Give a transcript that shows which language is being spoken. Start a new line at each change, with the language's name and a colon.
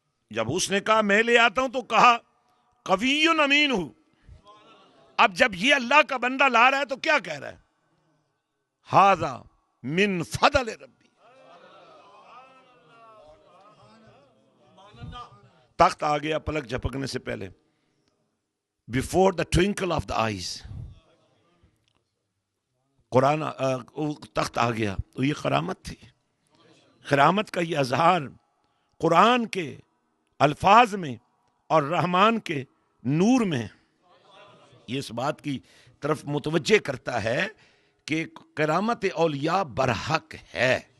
Urdu: جب اس نے کہا میں لے آتا ہوں تو کہا قوی امین ہوں. اب جب یہ اللہ کا بندہ لا رہا ہے تو کیا کہہ رہا ہے؟
Arabic: ھذا من فضل ربی.
Urdu: تخت آ گیا پلک جھپکنے سے پہلے.
English: before the twinkle of the eyes
Urdu: قرآن تخت آ گیا. تو یہ کرامت تھی. کرامت کا یہ اظہار قرآن کے الفاظ میں اور رحمان کے نور میں یہ اس بات کی طرف متوجہ کرتا ہے کہ کرامت اولیاء برحق ہے.